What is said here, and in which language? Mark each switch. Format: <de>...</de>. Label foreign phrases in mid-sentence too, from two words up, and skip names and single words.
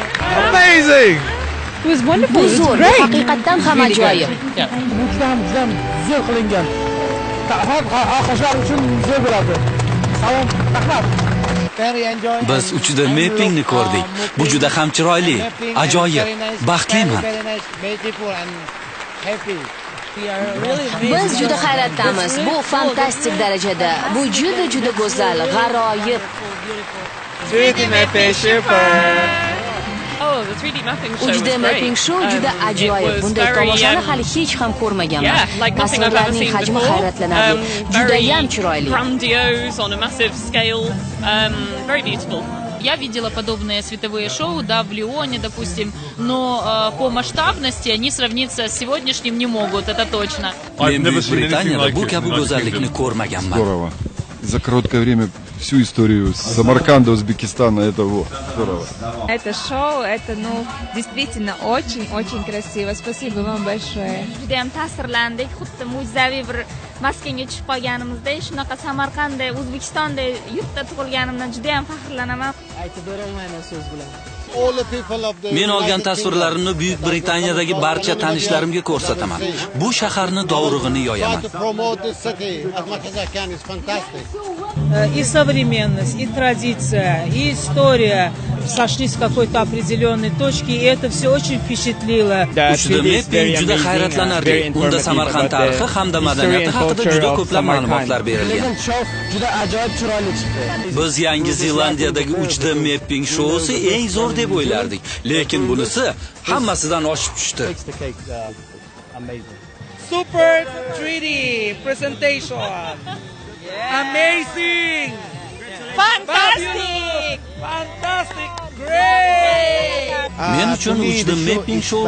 <en>Amazing! It was wonderful, it was great.</en> <uz>Haqiqatan ham ajoyib. Juda zo'r qilingan. Alqishlar uchun zo'r bo'ladi. Salom, rahmat. Biz uchida mappingni ko'rdik. Bu juda ham chiroyli, ajoyib, baxtliman. Biz juda hayratdamiz. Bu fantastik darajada. Bu juda go'zal, g'aroyib. 3D mapping super.</uz> <en>Oh, the 3D mapping show was 3D great. mapping show</en> <uz>juda ajoyib. Bunday tomoshani hali hech ham ko'rmaganman. Tasvirlarning hajmi hayratlanarli. Juda ham chiroyli.</uz> <en>Grandiose on a massive scale. Very beautiful.</en> <ru>Я видела подобные световые шоу, да, в Лионе, допустим, но по масштабности они сравниться с сегодняшним не могут, это точно.</ru> <uz>Men Buyuk Britaniyada bu kabi go'zallikni ko'rmaganman.</uz> <ru>Здорово. За короткое время всю историю Самарканда, Узбекистана, это здорово. Это шоу, это, действительно очень красиво. Спасибо вам большое.</ru> <uz>Judayam ta'sirlandik, xuddi mo'jizaviy bir maskanga tushib qolganimizdek, shunaqa Samarqandda, O'zbekistonda yurtda tug'ilganimdan judayam faxrlanaman. Aytib berolmayman so'z bilan. Men olgan tasvirlarimni Buyuk Britaniyadagi barcha tanishlarimga ko'rsataman. Bu shaharni dovrug'ini yoyaman.</uz> <ru>И современность, и традиция, и история сошлись в какой-то определенной точке, и это все очень впечатлило.</ru> <uz>Uchida mapping juda hayratlanarli. Unda Samarqand tarixi hamda madaniyati haqida juda ko'plab ma'lumotlar berilgan. Juda ajoyib chiroyli chiqdi. Biz Yangi Zelandiyadagi 3D mapping shousi eng zo'r deb o'ylardik, lekin bunisi hammasidan oshib tushdi.</uz> <en>Super 3D presentation. Amazing. Fantastic. Fantastic. Great.</en> <uz>Men uchun 3D</uz> <en>mapping show</en>